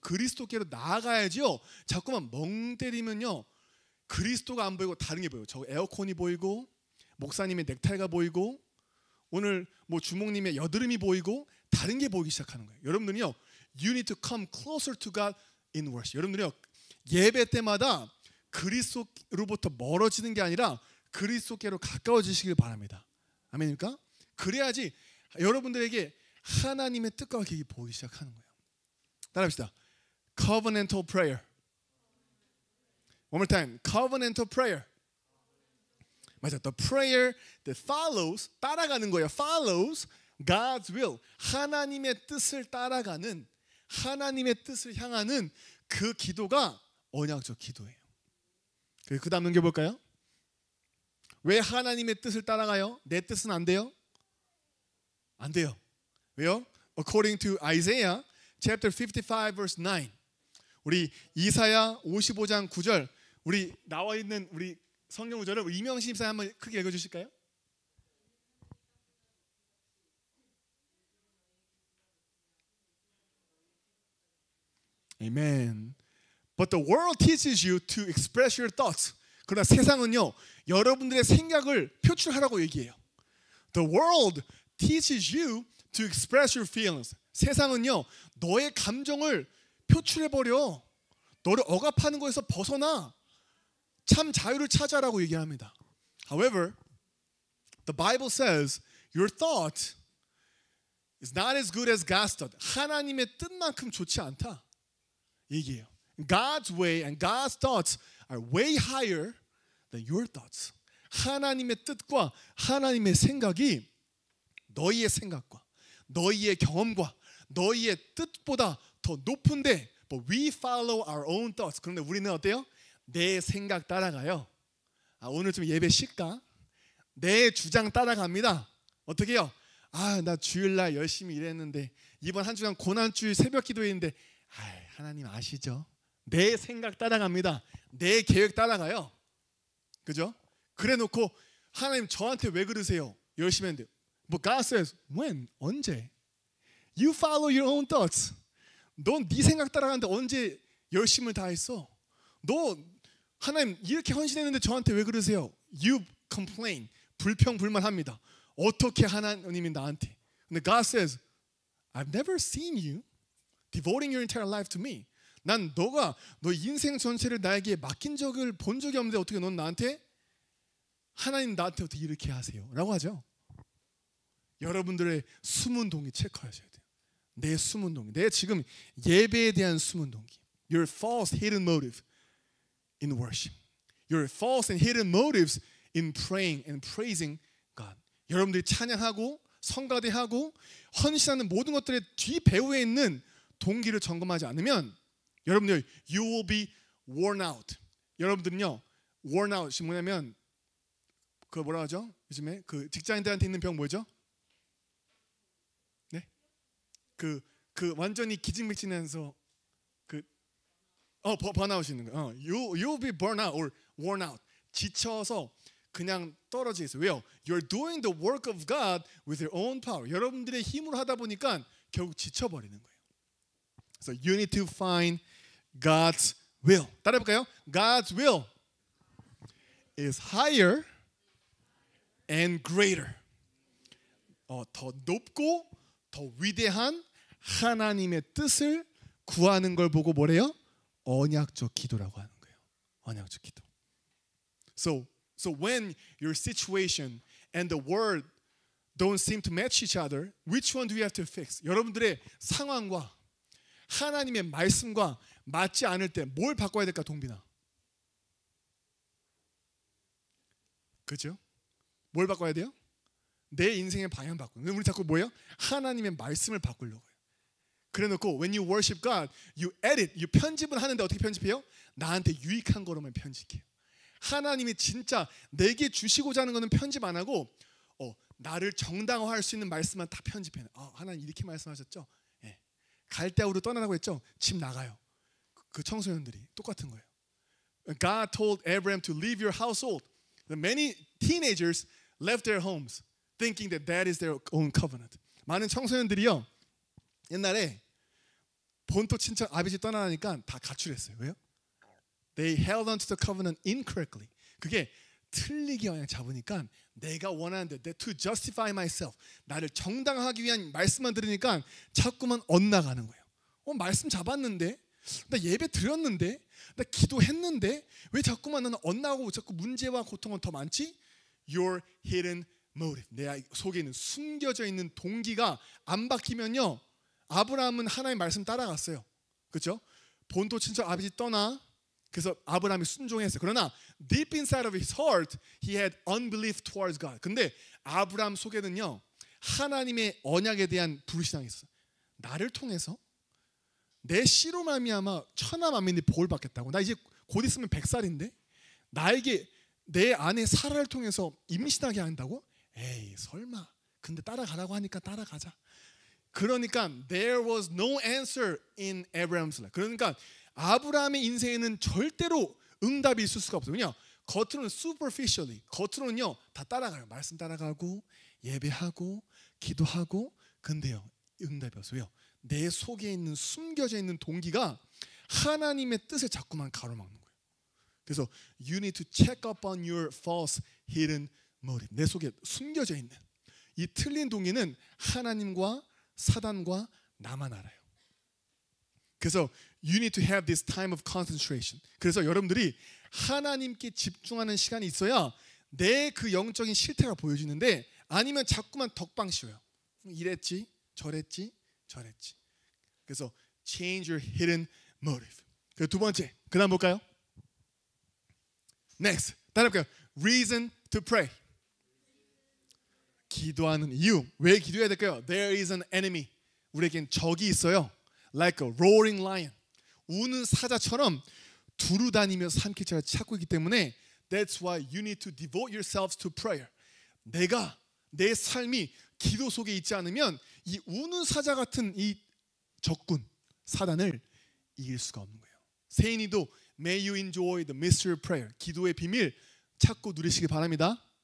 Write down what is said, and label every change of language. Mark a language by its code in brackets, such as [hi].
[ko] 그리스도께로 나아가야지요. 자꾸만 멍 때리면요 그리스도가 안 보이고 다른 게 보여요. 저 에어컨이 보이고 목사님의 넥타이가 보이고 오늘 뭐 주목님의 여드름이 보이고 다른 게 보이기 시작하는 거예요. 여러분들은요, [en] you need to come closer to God in worship. [ko] 여러분들이요, 예배 때마다 그리스도로부터 멀어지는 게 아니라 그리스도께로 가까워지시길 바랍니다. 아멘입니까? 그래야지 여러분들에게 하나님의 뜻과 계획이 보이기 시작하는 거예요. 따라합시다. [en] Covenantal prayer. One more time. Covenantal prayer. [ko] 맞아. [en] The prayer that follows, [ko] 따라가는 거예요. [en] Follows God's will. [ko] 하나님의 뜻을 따라가는, 하나님의 뜻을 향하는 그 기도가 언약적 기도예요. 그 다음 넘겨볼까요? 왜 하나님의 뜻을 따라가요? 내 뜻은 안 돼요? 안 돼요. 왜요? [en] According to Isaiah chapter 55 verse 9. [ko] 우리 이사야 55장 9절, 우리 나와 있는 우리 성경 구절을 우리 이명신 집사님 한번 크게 읽어 주실까요? [en] Amen. But the world teaches you to express your thoughts. [ko] 그러나 세상은요, 여러분들의 생각을 표출하라고 얘기해요. [en] The world teaches you to express your feelings. [ko] 세상은요, 너의 감정을 표출해버려. 너를 억압하는 것에서 벗어나. 참 자유를 찾아라고 얘기합니다. [en] However, the Bible says your thought is not as good as God's thought. [ko] 하나님의 뜻만큼 좋지 않다 얘기해요. [en] God's way and God's thoughts are way higher than your thoughts. [ko] 하나님의 뜻과 하나님의 생각이 너희의 생각과 너희의 경험과 너희의 뜻보다 더 높은데, [en] but we follow our own thoughts. [ko] 그런데 우리는 어때요? 내 생각 따라가요. 오늘 좀 예배 쉴까? 내 주장 따라갑니다. 어떻게 해요? 나 주일날 열심히 일했는데 이번 한 주간 고난주일 새벽 기도했는데 하나님 아시죠? 내 생각 따라갑니다. 내 계획 따라가요. 그죠? 그래 놓고 하나님 저한테 왜 그러세요? 열심히 했는데. [en] But God says, when? [ko] 언제? [en] You follow your own thoughts. [ko] 넌 네 생각 따라가는데 언제 열심을 다했어? 너 하나님 이렇게 헌신했는데 저한테 왜 그러세요? [en] You complain. [ko] 불평불만합니다. 어떻게 하나님이 나한테? 근데 [en] God says, I've never seen you devoting your entire life to me. [ko] 난 너가 너 인생 전체를 나에게 맡긴 적을 본 적이 없는데 어떻게 넌 나한테 하나님 나한테 어떻게 이렇게 하세요? 라고 하죠. 여러분들의 숨은 동기 체크하셔야 돼요. 내 숨은 동기, 내 지금 예배에 대한 숨은 동기. [en] Your false hidden motive in worship. Your false and hidden motives in praying and praising God. [ko] 여러분들이 찬양하고 성가대하고 헌신하는 모든 것들의 뒤 배후에 있는 동기를 점검하지 않으면 여러분들 [en] you will be worn out. [ko] 여러분들은요, [en] worn out [ko] 이 뭐냐면 그 뭐라 하죠? 요즘에 그 직장인들한테 있는 병 뭐죠? 네? 그 완전히 기진맥진해서 번아웃이 있는 거예요. [en] You'll be burnt out or worn out. [ko] 지쳐서 그냥 떨어져 있어요. 왜요? [en] You're doing the work of God with your own power. [ko] 여러분들의 힘으로 하다 보니까 결국 지쳐버리는 거예요. [en] So you need to find God's will. [ko] 따라해볼까요? [en] God's will is higher and greater. [ko] 더 높고 더 위대한 하나님의 뜻을 구하는 걸 보고 뭐래요? 언약적 기도라고 하는 거예요. 언약적 기도. [en] So when your situation and the word don't seem to match each other, which one do you have to fix? [ko] 여러분들의 상황과 하나님의 말씀과 맞지 않을 때 뭘 바꿔야 될까, 동빈아? 그렇죠? 뭘 바꿔야 돼요? 내 인생의 방향 바꾸는. 우리 자꾸 뭐예요? 하나님의 말씀을 바꾸려고 해요. 그래놓고 [en] when you worship God, you edit, you [ko] 편집을 하는데 어떻게 편집해요? 나한테 유익한 거로만 편집해요. 하나님이 진짜 내게 주시고자 하는 거는 편집 안 하고 나를 정당화할 수 있는 말씀만 다 편집해요. 하나님 이렇게 말씀하셨죠? 예. 갈대아우로 떠나라고 했죠? 집 나가요. 그 청소년들이 똑같은 거예요. [en] God told Abraham to leave your household. Many teenagers left their homes thinking that that is their own covenant. [ko] 많은 청소년들이요, 옛날에 본토 친척 아버지 떠나니까 다 가출했어요. 왜요? [en] They held on to the covenant incorrectly. [ko] 그게 틀리게 그냥 잡으니까 내가 원하는 데 [en] to justify myself, [ko] 나를 정당화하기 위한 말씀만 들으니까 자꾸만 엇나가는 거예요. 말씀 잡았는데, 나 예배 드렸는데, 나 기도했는데 왜 자꾸만 나는 엇나가고 자꾸 문제와 고통은 더 많지? [en] Your hidden motive, [ko] 내 속에 있는 숨겨져 있는 동기가 안 바뀌면요, 아브라함은 하나님의 말씀 따라갔어요. 그렇죠? 본토 친척 아버지 떠나. 그래서 아브라함이 순종했어요. 그러나 [en] deep inside of his heart, he had unbelief towards God. [ko] 근데 아브라함 속에는요, 하나님의 언약에 대한 불신앙이 있었어요. 나를 통해서 내 씨로 말미암아 천하 만민이 복을 받겠다고. 나 이제 곧 있으면 100살인데 나에게 내 아내 사라를 통해서 임신하게 한다고? 에이 설마. 근데 따라가라고 하니까 따라가자. 그러니까 [en] there was no answer in Abraham's life. [ko] 그러니까 아브라함의 인생에는 절대로 응답이 있을 수가 없어요. 그냥 겉으로는 [en] superficially, [ko] 겉으로는요 다 따라가요. 말씀 따라가고 예배하고 기도하고. 근데요 응답이 없어요. 내 속에 있는 숨겨져 있는 동기가 하나님의 뜻을 자꾸만 가로막는 거예요. 그래서 [en] you need to check up on your false hidden motive. [ko] 내 속에 숨겨져 있는 이 틀린 동기는 하나님과 사단과 나만 알아요. 그래서 [en] you need to have this time of concentration. [ko] 그래서 여러분들이 하나님께 집중하는 시간이 있어야 내 그 영적인 실태가 보여지는데, 아니면 자꾸만 덕방 씌워요. 이랬지 저랬지 저랬지. 그래서 [en] change your hidden motive. [ko] 그 두 번째, 그 다음 볼까요? [en] Next, [ko] 따라해볼까요? [en] Reason to pray. [ko] 기도하는 이유. 왜 기도해야 될까요? [en] There is an enemy. [ko] 우리에겐 적이 있어요. [en] Like a roaring lion. [ko] 우는 사자처럼 두루다니며 삼킬 자를 찾고 있기 때문에 [en] That's why you need to devote yourselves to prayer. [ko] 내 삶이 기도 속에 있지 않으면 이 우는 사자 같은 이 적군 사단을 이길 수가 없는 거예요. [en] 세인이도 May you enjoy the mystery of prayer. [ko] 기도의 비밀 찾고 누리시기 바랍니다.